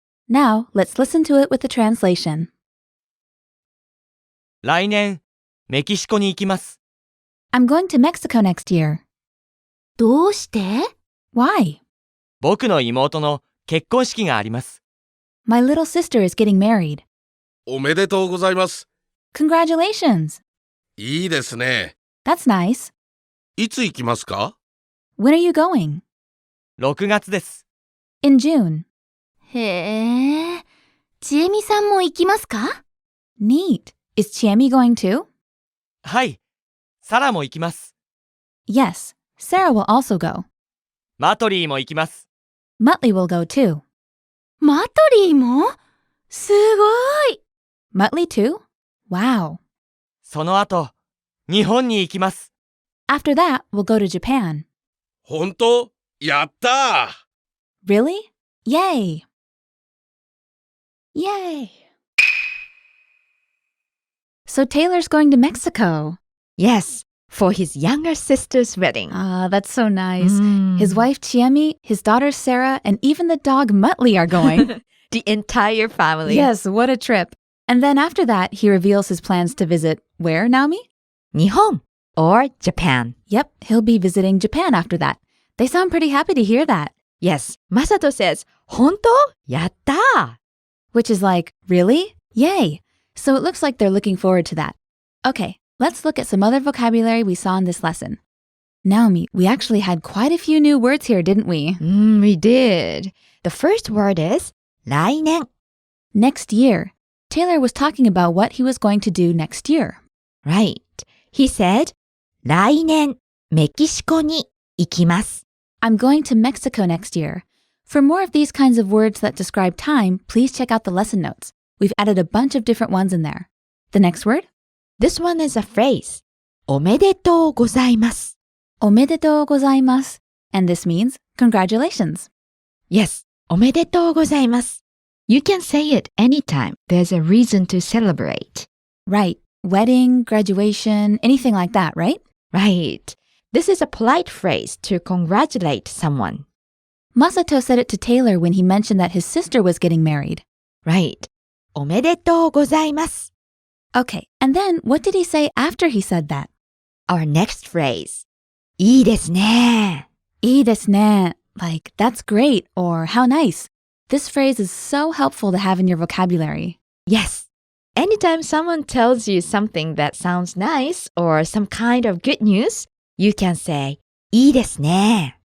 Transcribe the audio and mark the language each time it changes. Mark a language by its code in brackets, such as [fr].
[en] Now, let's listen to it with the translation. [ja] 来年、メキシコに行きます。 [en] I'm going to Mexico next year. [ja] どうして？ [en] Why? [ja] 僕の妹の結婚式があります。 [en] My little sister is getting married. [ja] おめでとうございます。 [en] Congratulations! [ja] いいですね。 [en] That's nice. [ja] いつ行きますか [en] When are you going? [ja] 6月です。 [en] In June. [ja] へえ、ちえみさんも行きますか？ [en] Neat. Is Chiemi going too? [ja] はい、サラも行きます。 [en] Yes, Sarah will also go. [ja] マトリーも行きます。 [en] Muttley will go too. [ja] マトリーも？すごい！ [en] Muttley too? Wow. [ja] その後、日本に行きます。 [en] After that, we'll go to Japan. [ja] 本当？やったー [en] Really? Yay! Yay! So Taylor's going to Mexico. Yes, for his younger sister's wedding. Ah, that's so nice. His wife Chiemi, his daughter Sarah, and even the dog Muttley are going. The entire family. Yes, what a trip. And then after that, he reveals his plans to visit where, Naomi? Nihon or Japan. Yep, he'll be visiting Japan after that. They sound pretty happy to hear that. Yes, Masato says, [ja] 本当？ [en] やったー Which is like, really? Yay! So it looks like they're looking forward to that. Okay, let's look at some other vocabulary we saw in this lesson. Naomi, we actually had quite a few new words here, didn't we? We did. The first word is 来年. Next year. Taylor was talking about what he was going to do next year. Right. He said, [ja] 来年メキシコに行きます. [en] I'm going to Mexico next year. For more of these kinds of words that describe time, please check out the lesson notes. We've added a bunch of different ones in there. The next word? This one is a phrase. [ja] おめでとうございます. おめでとうございます. [en] And this means congratulations. Yes, [ja] おめでとうございます. [en] You can say it anytime there's a reason to celebrate. Right. Wedding, graduation, anything like that, right? Right. This is a polite phrase to congratulate someone. Masato said it to Taylor when he mentioned that his sister was getting married. Right. [ja] おめでとうございます. [en] Okay, and then what did he say after he said that? Our next phrase. [ja] いいですね. いいですね. [en] Like, that's great, or how nice. This phrase is so helpful to have in your vocabulary. Yes. Anytime someone tells you something that sounds nice or some kind of good news, you can say, [ja] いいですね.